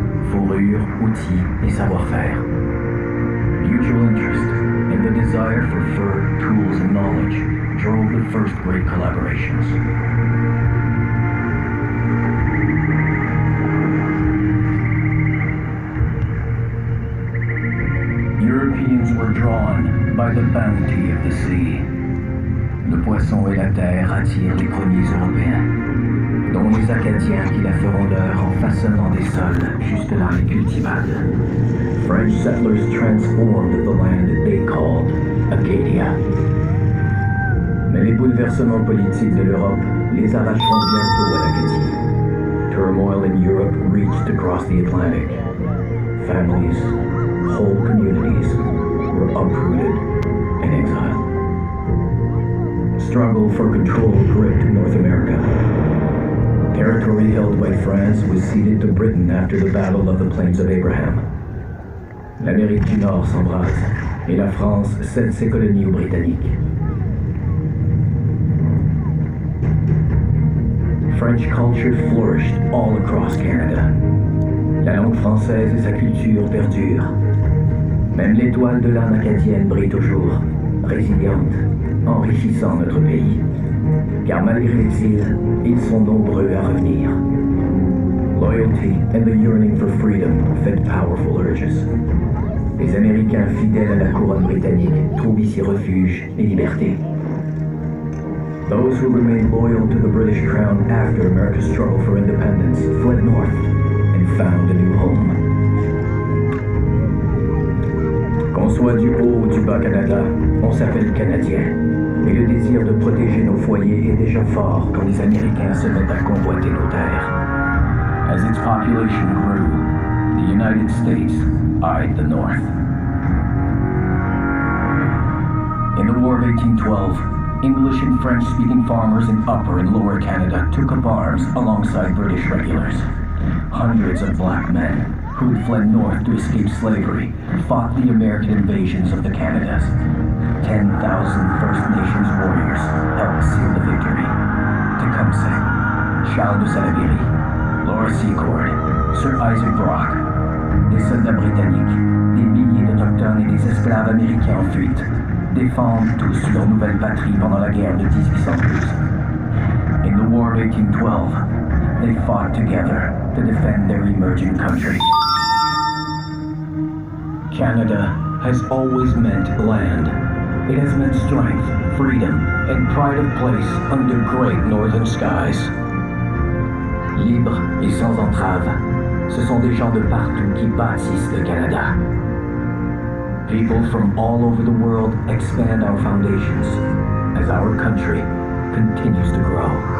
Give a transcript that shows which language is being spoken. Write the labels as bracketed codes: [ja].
[fr] fourrure, outils et savoir-faire. [en] Mutual interest and the desire for fur, tools, and knowledge drove the first great collaborations. Europeans were drawn by the bounty of the sea. [fr] Le poisson et la terre attirent les premiers Européens, dont les Acadiens qui la feront leur en façonnant des sols jusque-là incultivables. [en] French settlers transformed the land they called Acadia. [fr] Mais les bouleversements politiques de l'Europe les arracheront bientôt à l'Acadie. [en] Turmoil in Europe reached across the Atlantic. Families, whole communities were uprooted and exiled. Struggle for control gripped North America. Territory held by France was ceded to Britain after the Battle of the Plains of Abraham. [fr] L'Amérique du Nord s'embrase et la France cède ses colonies aux Britanniques. [en] French culture flourished all across Canada. [fr] La langue française et sa culture perdurent. Même l'étoile de l'âme acadienne brille toujours, résiliente, enrichissant notre pays. Car malgré l'exil, ils sont nombreux à revenir. [en] Loyalty and the yearning for freedom fed powerful urges. [fr] Les Américains fidèles à la couronne britannique trouvent ici refuge et liberté. [en] Those who remained loyal to the British crown after America's struggle for independence fled north and found a new home. [fr] Qu'on soit du haut ou du bas Canada, on s'appelle Canadien. Et le désir de protéger nos foyers est déjà fort quand les Américains se mettent à convoiter nos terres. [en] As its population grew, the United States eyed the North. In the War of 1812, English and French-speaking farmers in Upper and Lower Canada took up arms alongside British regulars. Hundreds of black men who had fled north to escape slavery fought the American invasions of the Canadas. 10,000 First Nations warriors helped seal the victory. [fr] Tecumseh, Charles de Salaberry, Laura Secord, Sir Isaac Brock, des soldats britanniques, des milliers d'Autochtones et des esclaves américains en fuite, défendent tous leur nouvelle patrie pendant la guerre de 1812. [en] In the War of 1812, they fought together to defend their emerging country. Canada has always meant land. It has meant strength, freedom, and pride of place under great northern skies. [fr] Libres et sans entrave, ce sont des gens de partout qui bâtissent le Canada. [en] People from all over the world expand our foundations as our country continues to grow.